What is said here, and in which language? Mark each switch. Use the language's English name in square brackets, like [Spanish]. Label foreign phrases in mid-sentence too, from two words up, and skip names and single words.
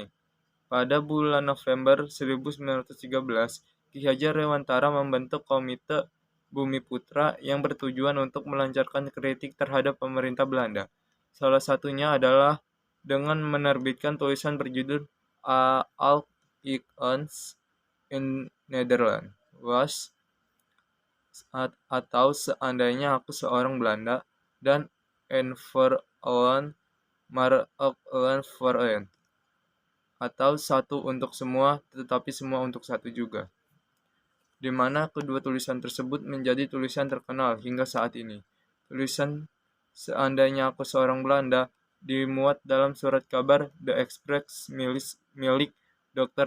[Indonesian] Pada bulan November 1913, Ki Hajar Dewantara membentuk Komite Bumi Putra yang bertujuan untuk melancarkan kritik terhadap pemerintah Belanda. Salah satunya adalah dengan menerbitkan tulisan berjudul Al ik eens in Nederland was atau Seandainya Aku Seorang Belanda dan En voor allen maar ook allen voor een atau Satu untuk semua tetapi semua untuk satu juga, di mana kedua tulisan tersebut menjadi tulisan terkenal hingga saat ini. Tulisan Seandainya Aku Seorang Belanda dimuat dalam surat kabar The Express milik Dr.